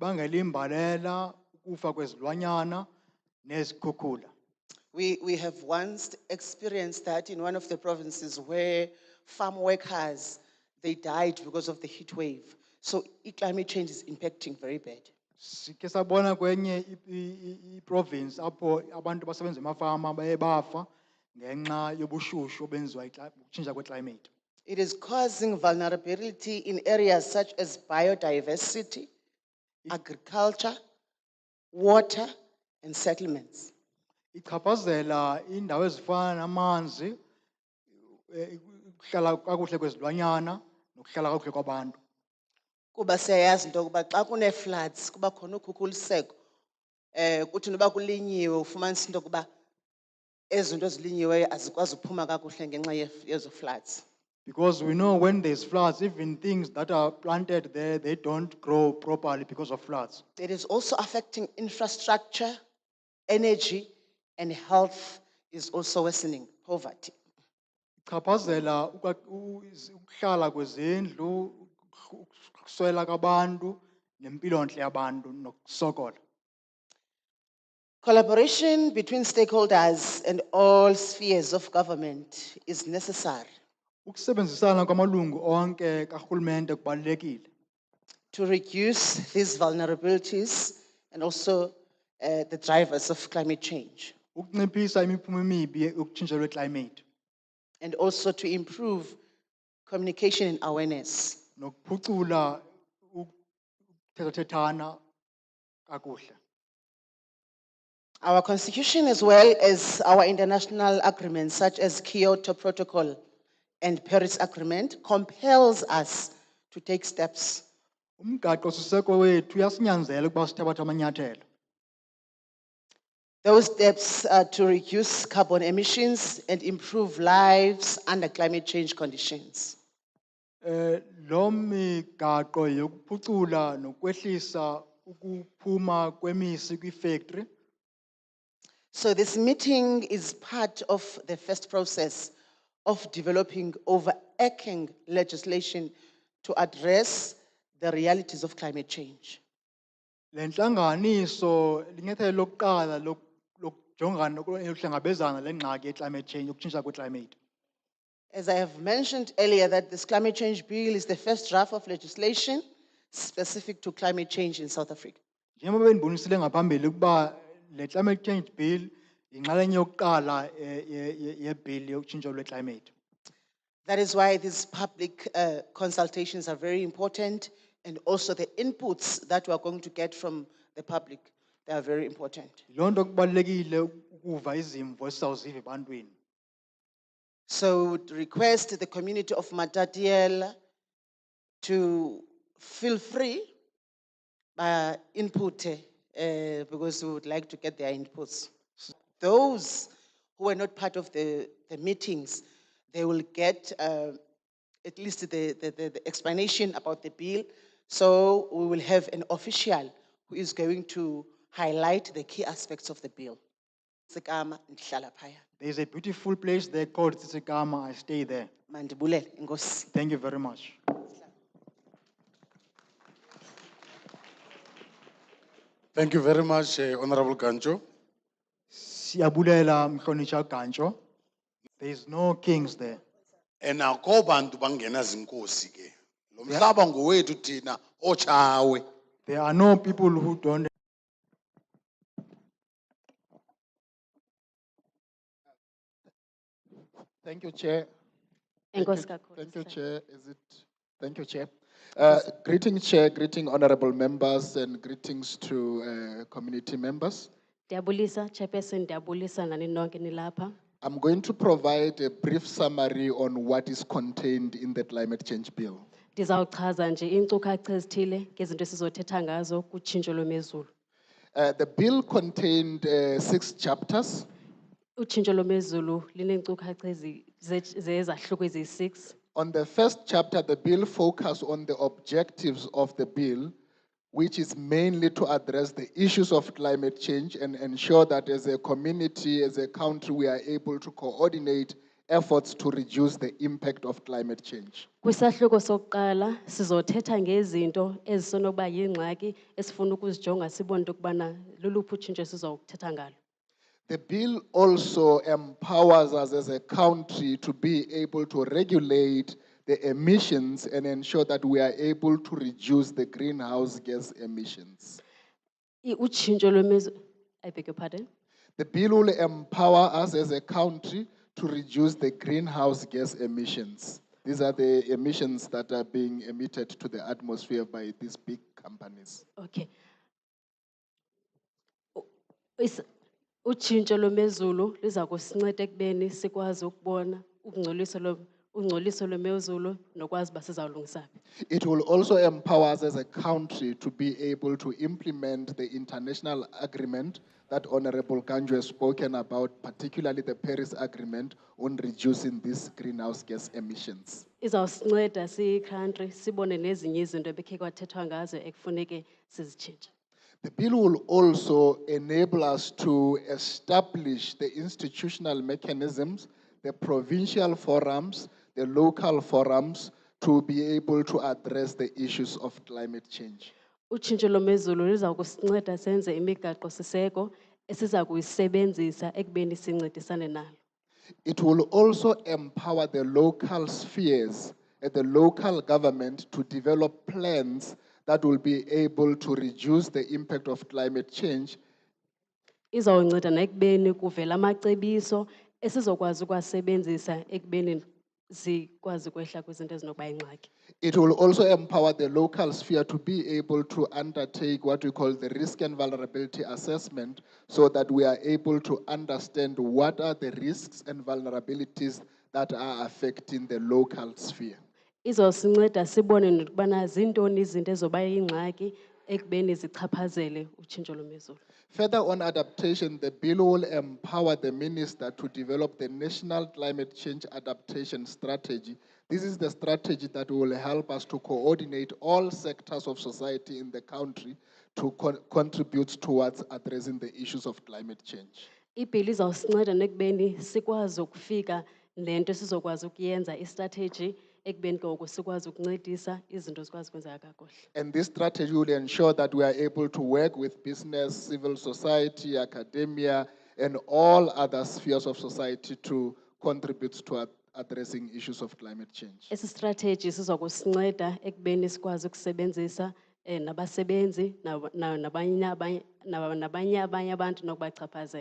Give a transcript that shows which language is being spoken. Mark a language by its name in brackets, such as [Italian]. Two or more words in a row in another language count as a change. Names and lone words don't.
[English] We have once experienced that in one of the provinces where farm workers, they died because of the heat wave. So climate change is impacting very bad. [Xhosa] Province apho abantu basebenza emafama baye bafa ngenxa yobushushu obenziwa ukutshintsha kwe-climate. [English] It is causing vulnerability in areas such as biodiversity, agriculture, water, and settlements. [Xhosa] Ichaphazela indawo ezifana namanzi, ukuhlala kakuhle kwezilwanyana nokuhlala kakuhle kwabantu. Kuba siyayazi into yokuba xa kune-floods kuba khona ukhukhuliseko, kuthi noba kulinyiwe ufumanisa into yokuba ezi zinto zilinyiweyo azikwazi uphuma kakuhle ngenxa yezo floods. [English] Because we know when there's floods, even things that are planted there, they don't grow properly because of floods. It is also affecting infrastructure, energy, and health is also worsening, poverty. [Xhosa] Chaphazela ukuhlala kwezindlu, ukuswela kwabantu, nempilontle yabantu nokusokola. [English] Collaboration between stakeholders and all spheres of government is necessary [Xhosa] Ukusebenzisana kwamalungu onke karhulumente kubalulekile [English] to reduce these vulnerabilities and also the drivers of climate change, [Xhosa] ukunciphisa imiphumo emibi yokutshintsha lweclimate [English] and also to improve communication and awareness. [Xhosa] nokuphucula ukuthethathethana kakuhle. [English] Our constitution, as well as our international agreements such as Kyoto Protocol and Paris Agreement, compels us to take steps [Xhosa] Umgaqo siseko wethu uyasinyanzela ukuba sithabathe amanyathelo. [English] Those steps are to reduce carbon emissions and improve lives under climate change conditions. [Xhosa] Lo migaqo yokuphucula nokwehlisa ukuphuma kwemisi kwifactory. [English] So this meeting is part of the first process of developing overarching legislation to address the realities of climate change. [Xhosa] Lenhlanganiso linyathelo lokuqala lokujongana nokuhlangabezana lengxaki ye- [English] climate change, [Xhosa] ukutshintsha kwe-climate. [English] As I have mentioned earlier, that this climate change bill is the first draft of legislation specific to climate change in South Africa. [Xhosa] Njengoba bendibonisile ngaphambili ukuba le [English] climate change bill [Xhosa] yinxalenye yokuqala ye-bill yokutshintsha lwe-climate. [English] That is why these public consultations are very important, and also the inputs that we are going to get from the public, they are very important. [Xhosa] Yiloo nto kubalulekile ukuva izimvo esizawuziva ebantwini. [English] So we would request the community of Matatiele to feel free by input, because we would like to get their inputs. Those who were not part of the meetings, they will get at least the explanation about the bill. So we will have an official who is going to highlight the key aspects of the bill. [Xhosa] Sekama, ndihlala phaya. [English] There is a beautiful place there called Tsisekama. I stay there. [Xhosa] Mandibulele, enkosi. [English] Thank you very much. Thank you very much, Honorable Gancho. [Xhosa] Siyabulela mhlonitsha Gancho. [English] There is no kings there. [Xhosa] And akho bantu bangena zinkosi ke. Lo mhlaba ngowethu thina ochawe. [English] There are no people who don't. Thank you, Chair. [Xhosa] Enkosi kakhulu, [English] Thank you, Sir. Chair. Thank you, Chair. Greeting, Chair, greeting honorable members, and greetings to community members. [Xhosa] Ndiyabulisa, Chairperson, ndiyabulisa nani nonke nilapha. [English] I'm going to provide a brief summary on what is contained in the climate change bill. [Xhosa] Ndizawuchaza nje iinkcukacha ezithile ngezinto esizothetha ngazo kutshintsho lwemozulu. [English] The bill contained 6 chapters. [Xhosa] Utshintsho lwemozulu lineenkcukacha zezahluko eziyi-6. [English] On the first chapter, the bill focused on the objectives of the bill, which is mainly to address the issues of climate change and ensure that as a community, as a country, we are able to coordinate efforts to reduce the impact of climate change. [Xhosa] Kwisahluko sokuqala sizothetha ngezinto ezisenokuba yingxaki esifuna ukuzijonga sibone into yokubana luluphi utshintsho esizokuthetha ngalo. [English] The bill also empowers us as a country to be able to regulate the emissions and ensure that we are able to reduce the greenhouse gas emissions. [Xhosa] Utshintsho lwemozulu, [English] I beg your pardon? The bill will empower us as a country to reduce the greenhouse gas emissions. These are the emissions that are being emitted to the atmosphere by these big companies. Okay. [Xhosa] Utshintsho lwemozulu liza kusinceda ekubeni sikwazi ukubona ukungcoliswa ungcoliso lwemozulu nokwazi uba sizawulungisa phi. [English] It will also empower us as a country to be able to implement the international agreement that Honorable Ganju has spoken about, particularly the Paris Agreement on reducing these greenhouse gas emissions. [Xhosa] Izawusinceda siyi-country sibone nezinye izinto ebekhe kwathethwa ngazo ekufuneke sizitshintshe. [English] The bill will also enable us to establish the institutional mechanisms, the provincial forums, the local forums, to be able to address the issues of climate change. [Xhosa] Utshintsho lwemozulu liza kusinceda senze imigaqo siseko esiza kuyisebenzisa ekubeni sincedisane nalo. [English] It will also empower the local spheres and the local government to develop plans that will be able to reduce the impact of climate change [Xhosa] Izawunceda nekubeni kuvela amacebiso esizokwazi ukuwasebenzisa ekubeni zikwazi ukwehla kwizinto ezinokuba yingxaki. [English] It will also empower the local sphere to be able to undertake what we call the risk and vulnerability assessment so that we are able to understand what are the risks and vulnerabilities that are affecting the local sphere. [Xhosa] Izosinceda sibone nokubana zintoni izinto ezoba yingxaki ekubeni zichaphazele utshintsho lwemozulu. [English] Further on adaptation, the bill will empower the minister to develop the National Climate Change Adaptation Strategy. This is the strategy that will help us to coordinate all sectors of society in the country to contribute towards addressing the issues of climate change. [Xhosa] Ibhili izawusinceda nekubeni sikwazi ukufika nento sizokwazi ukuyenza istrategy ekubeni ngoku sikwazi ukuncedisa izinto zikwazi kwenzeka kakuhle. [English] And this strategy will ensure that we are able to work with business, civil society, academia, and all other spheres of society to contribute to addressing issues of climate change. [Xhosa] Esi strategy sizokusinceda ekubeni sikwazi ukusebenzisa nabasebenzi nabanye abantu nokubachaphazela.